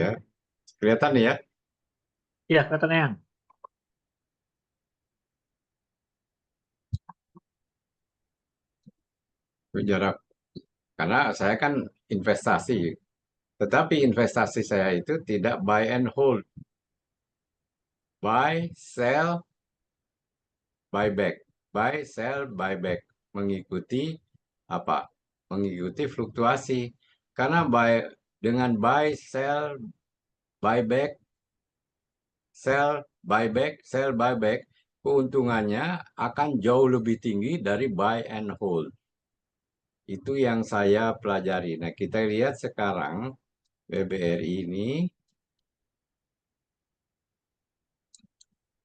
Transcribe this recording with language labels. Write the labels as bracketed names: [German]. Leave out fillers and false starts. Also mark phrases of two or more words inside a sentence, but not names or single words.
[Indonesian] Kelihatan nih ya, Iya, katanya yang. jarak. Karena saya kan investasi, tetapi investasi saya itu tidak [English] buy and hold. Buy, sell, buy back. Buy, sell, buy back. [Indonesian] Mengikuti apa? Mengikuti fluktuasi. Karena dengan [English] buy, sell, buy back, sell, buy back, [Indonesian] keuntungannya akan jauh lebih tinggi dari [English] buy and hold. [Indonesian] Itu yang saya pelajari. Nah, kita lihat sekarang BBRI ini